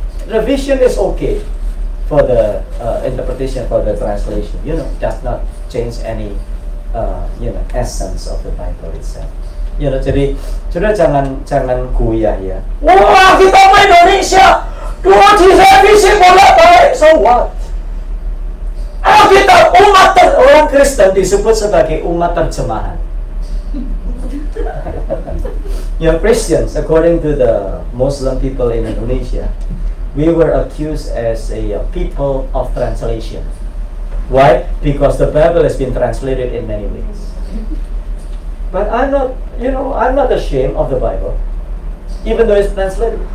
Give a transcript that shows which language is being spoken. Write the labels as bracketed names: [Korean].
[English] Revision is okay for the interpretation, for the translation. Does not change any essence of the Bible itself. [Indonesian] Jadi sudah jangan goyah ya. Wah, kita mau Indonesia, dua direvisi bolak-balik, [English] so what? [Indonesian] Kita orang Kristen disebut sebagai umat terjemahan. [English] Christians, according to the Muslim people in Indonesia, we were accused as a people of translation. Why? Because the Bible has been translated in many ways. But I'm not ashamed of the Bible, even though it's translated.